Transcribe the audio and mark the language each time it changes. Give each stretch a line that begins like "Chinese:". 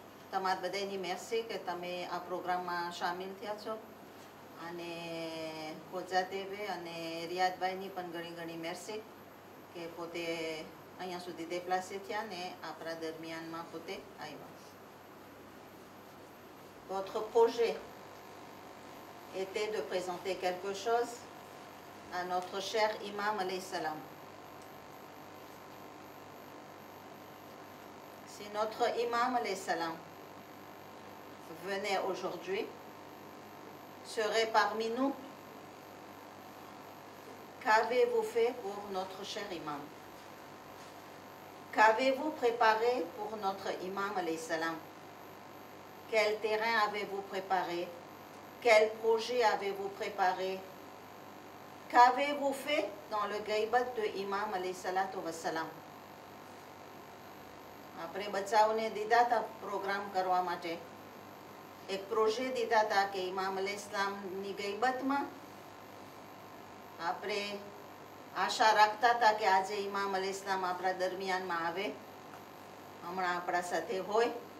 Gujarati: તમારા બધાની મેરસી કે તમે આ પ્રોગ્રામમાં સામેલ થયા છો અને ખોજાદેવે અને રિયાદભાઈની પણ ઘણી ઘણી મેરસી કે પોતે અહીંયા સુધી દેપ્લાસે થયા ને આપણા દરમિયાનમાં પોતે આવ્યા.
French: Votre projet était de présenter quelque chose à notre cher imam alayhi salam. Si notre imam alayhi salam venait aujourd'hui, serait parmi nous, qu'avez-vous fait pour notre cher imam? Qu'avez-vous préparé pour notre imam alayhi salam? Quel terrain avez-vous préparé? Quel projet avez-vous préparé? Qu'avez-vous fait dans le gaibat de imam alayhi salatu wassalam?
Gujarati: આપણે બચ્ચાઓને દીધા હતા programme કરવા માટે એક પ્રોજે દીધા હતા કે ઇમામ અલ ઇસ્લામની ગઈબતમાં આપણે આશા રાખતા હતા કે આજે ઇમામ અલ ઇસ્લામ આપણા દરમિયાનમાં આવે, હમણાં આપણા સાથે હોય.